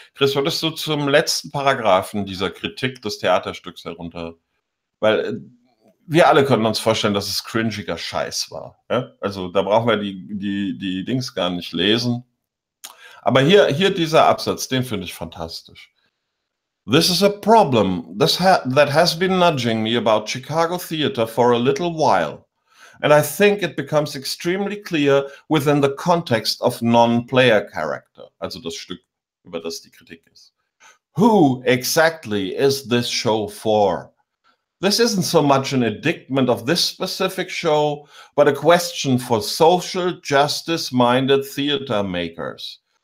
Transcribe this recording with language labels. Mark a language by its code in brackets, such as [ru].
[de] Chris, würdest du zum letzten Paragraphen dieser Kritik des Theaterstücks herunter? Weil wir alle können uns vorstellen, dass es cringiger Scheiß war. Ja? Also da brauchen wir die Dings gar nicht lesen. Aber hier dieser Absatz, den finde ich fantastisch. [en] This is a problem that has been nudging me about Chicago Theater for a little while. And I think it becomes extremely clear within the context of non-player character. [de] Also das Stück, über das die Kritik ist. [en] Who exactly is this show for? This isn't so much an indictment of this specific show, but a question for social justice-minded theater makers.